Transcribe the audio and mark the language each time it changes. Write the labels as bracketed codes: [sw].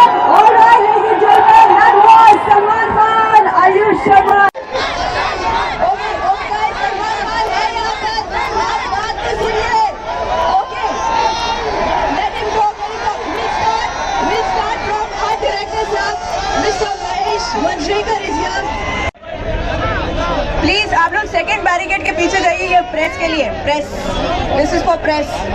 [en] all right, ladies and gentlemen, that was Salman Khan, Ayush Sharma. Okay, guys, [hi] Salman Khan है यहाँ पर, हमारी बात तो सुनिए। [en] Okay, let him go. We'll start from our director, sir, Mr. Mahesh Manjrekar is here. [hi] Please आप लोग second barricade के पीछे जाइए, ये प्रेस के लिए, press, [en] This is for press.